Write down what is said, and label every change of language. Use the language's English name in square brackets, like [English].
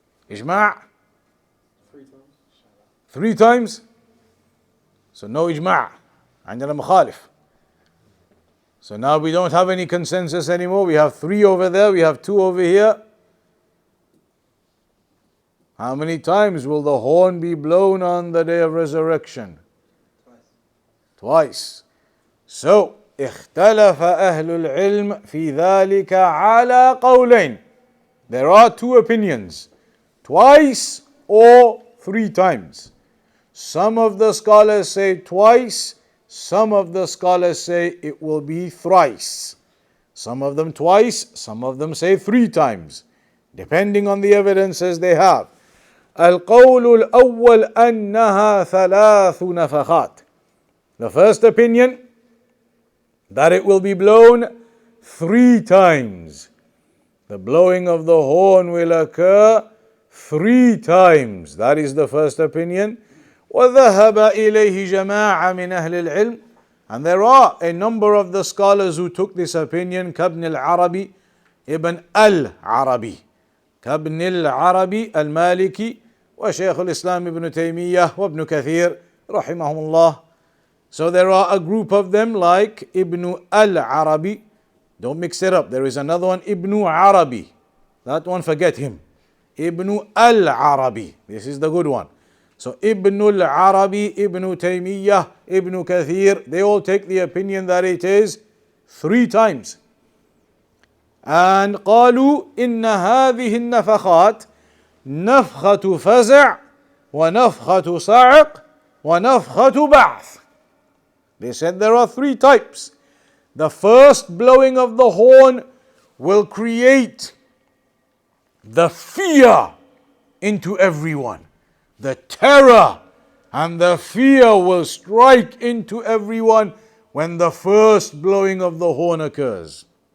[English] Ijma'? 3 times. So no ijma'. [Arabic] عندنا مخالف. [English] So now we don't have any consensus anymore. We have 3 over there, we have 2 over here. How many times will the horn be blown on the day of resurrection? Twice. [Arabic] So, اختلف أهل العلم في ذلك على قولين. [English] There are 2 opinions. Twice or 3 times. Some of the scholars say twice. Some of the scholars say it will be thrice. Some of them twice, some of them say 3 times, depending on the evidences they have. [Arabic] القول الأول أنها 3 نفخات. [English] The first opinion, that it will be blown 3 times. The blowing of the horn will occur 3 times. That is the first opinion. [Arabic] وذهب إليه جماعة من أهل العلم. [English] And there are a number of the scholars who took this opinion. [Arabic] كابن العربي ابن العربي كابن العربي المالكي وشيخ الإسلام ابن تيمية وابن كثير رحمهم الله. [English] So there are a group of them like Ibn al-Arabi. Don't mix it up. There is another one, Ibn Arabi. That one, forget him. Ibn al-Arabi. This is the good one. So Ibn al-Arabi, Ibn Taymiyyah, Ibn Kathir, they all take the opinion that it is 3 times. [Arabic] And قالوا إن هذه النفخات نفخة فزع ونفخة صعق ونفخة بعث. [English] They said there are 3 types. The first blowing of the horn will create the fear into everyone. The terror and the fear will strike into everyone when the first blowing of the horn occurs.